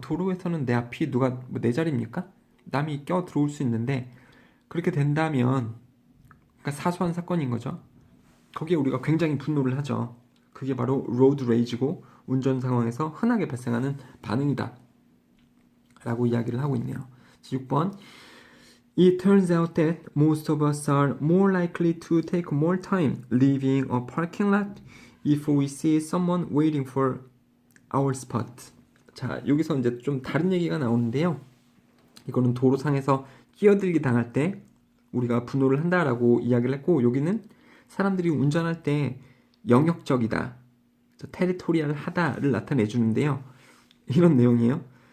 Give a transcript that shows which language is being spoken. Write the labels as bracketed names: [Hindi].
[Korean] 도로에서는 내 앞이 누가 뭐 내 자리입니까? 남이 껴 들어올 수 있는데 그렇게 된다면 그러니까 사소한 사건인 거죠. 거기에 우리가 굉장히 분노를 하죠. 그게 바로 로드 레이지고 운전 상황에서 흔하게 발생하는 반응이다 라고 이야기를 하고 있네요. [English] 6번 It turns out that most of us are more likely to take more time leaving a parking lot if we see someone waiting for our spot. [Korean] 자, 여기서 이제 좀 다른 얘기가 나오는데요. 이거는 도로상에서 끼어들기 당할 때 우리가 분노를 한다라고 이야기를 했고, 여기는 사람들이 운전할 때 영역적이다, 테리토리얼하다를 나타내주는데요. 이런 내용이에요.